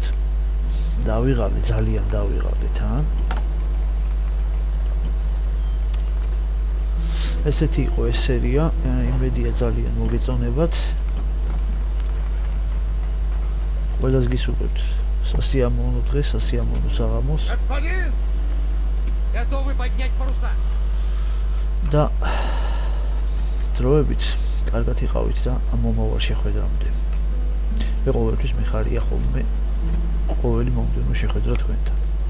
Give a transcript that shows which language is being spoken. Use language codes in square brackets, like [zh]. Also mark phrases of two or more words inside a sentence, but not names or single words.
[ka] დავიღალე, ძალიან დავიღალეთ, ესეთი იყო ეს სერია, იმედია ძალიან მოგეწონებათ. ყველას გისურვებთ სასიამოვნო დღეს, სასიამოვნო საღამოს. [ru] Господин! Готовы поднять паруса? [ka] და დროებით კარგად იყავით და მომავალ შეხვედრამდე. მე ყოველთვის მიხარია ხოლმე ყოველი მომდევნო შეხვედრა თქვენთან.